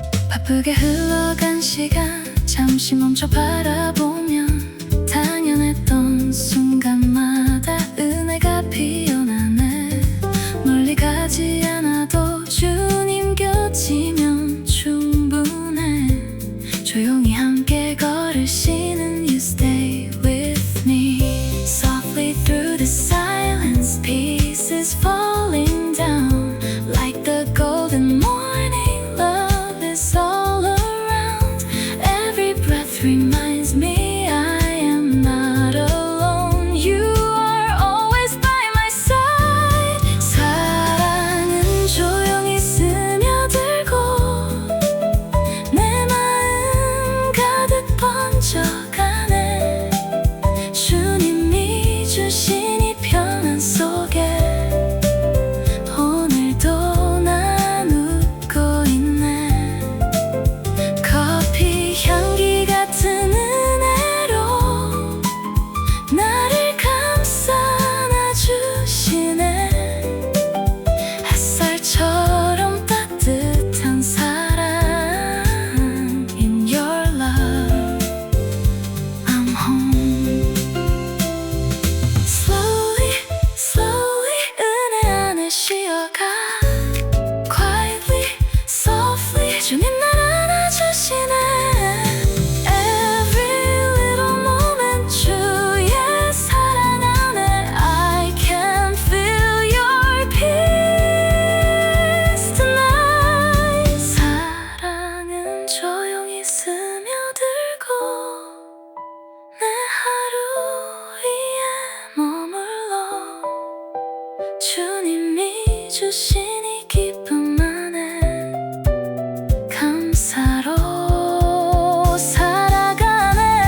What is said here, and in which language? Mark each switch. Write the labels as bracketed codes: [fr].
[ko] 바쁘게 흘러간 시간 잠시 멈춰 바라보면 당연했던 순간마다 은혜가 피어나네. 멀리 가지 않아도 주님 곁이면 충분해. 조용히 함께 걸으시는 [en] You stay with me. Softly through the silence, pieces falling down like the golden morning. Love is all around. Every breath reminds me I am not alone. You are always by my side. [ko] 사랑은 조용히 스며들고 내 마음 가득 번져가네. 주님이 주신 이 평안 속에 오늘도 난 웃고 있네. 커피 향기 같은 은혜로 나를 감싸 안아주시네. 햇살처럼 따뜻한 사랑. [en] In your love I'm home. Slowly, slowly [ko] 은혜 안에 쉬어가. [en] Quietly, softly [ko] 주님 날 안아주시네. [en] Every little moment [ko] 주의 사랑 안에 [en] I can feel your peace tonight. [ko] 사랑은 조용히 스며들고 내 하루 위에 머물러 주님이 주신 이 기쁨 안에 감사로 살아가네.